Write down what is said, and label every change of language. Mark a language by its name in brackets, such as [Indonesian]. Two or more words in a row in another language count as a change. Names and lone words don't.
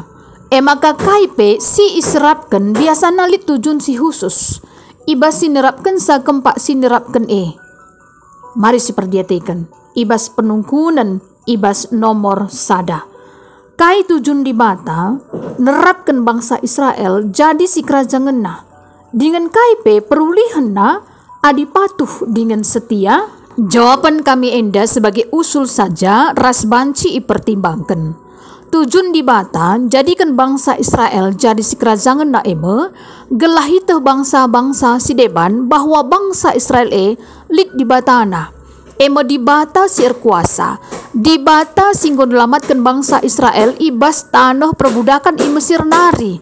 [Batak Karo] Maka kaipe si israpkan biasa nalit tujun si khusus ibas sinerapkan sa kempak sinerapkan mari si perdietikan ibas penungkunan ibas nomor sada. Kai tujun di bata nerapkan bangsa Israel jadi si kerajaan na. Dengan kaipe perulihan na adi patuh dengan setia. Jawaban kami enda [Indonesian] sebagai usul saja [Batak Karo] ras banci ipertimbangkan. Tujun di bata jadikan bangsa Israel jadi si kerajaan na gelahita bangsa-bangsa si deban bahwa bangsa Israel lit di batana. Di bata sir kuasa, di bata singgo delamatkan bangsa Israel ibas tanah perbudakan Mesir nari.